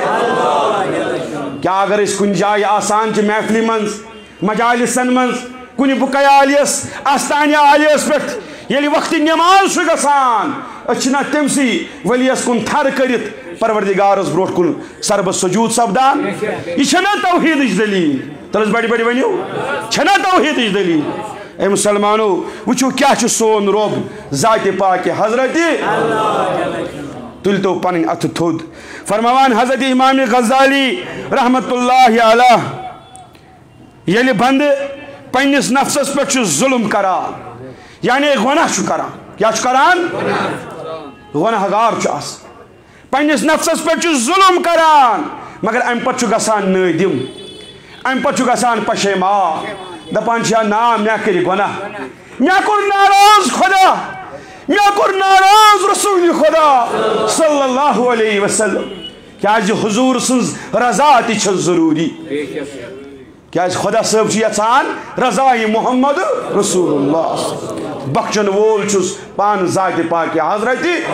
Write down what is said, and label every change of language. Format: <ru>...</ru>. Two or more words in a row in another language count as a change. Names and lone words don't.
<ks>کیٛاہ اگر أسۍ کُنہِ جایہِ آسان چھِ محفلہِ منٛز مجالسن منٛز کُنہِ بُکے عالیس آستانہِ عالیس پٮ۪ٹھ ییٚلہِ وقتِ نٮ۪ماز چھُ گژھان أسۍ چھِنا تٔمسٕے ؤلِیس کُن تھر کٔرِتھ پروردگارس برونٛٹھ کُن سربہٕ سجوٗد سپدان یہِ چھَنا توحیٖدٕچ دٔلیٖل تل حظ بڑِ بڑِ ؤنِو چھَنا توحیٖدٕچ دٔلیٖل اے مُسلمانو وٕچھِو کیٛاہ چھُ سون رۄب ذاتِ پاکہِ حضرتِ تُلۍتو پنٕنۍ اَتھٕ تھوٚد فرماوان حضرت امام غزالی</ks> <ar>رحمت اللہ علیہ</ar> <ks>ییٚلہِ بندٕ پننِس نفسس پٮ۪ٹھ چھُ ظُلم کران یعنی گۄناہ چھُ کران کیٛاہ چھُ کران گۄناہ گار چھُ آسان پننِس نفسس پٮ۪ٹھ چھُ ظُلم کران مگر امہِ پتہٕ چھُ گژھان نٲدِم امہِ پتہٕ چھُ گژھان پشیمان دپان چھِ نا مےٚ کٔرِ گۄناہ مےٚ کوٚر ناراض خۄدا مےٚ کوٚر ناراض رسوٗلِ خۄدا</ks> <ar>صلی اللہ علیہ وسلم</ar> <ks>کیٛازِ حضوٗر سٕنٛز رضا تہِ چھِ ضروٗری کیٛازِ خۄدا صٲب چھُ یژھان رضایہِ</ks> <ar>محمد رسول اللہ</ar> <ks>بخشن وول چھُس پانہٕ ذاتِ پاکہِ حضرتِ</ks>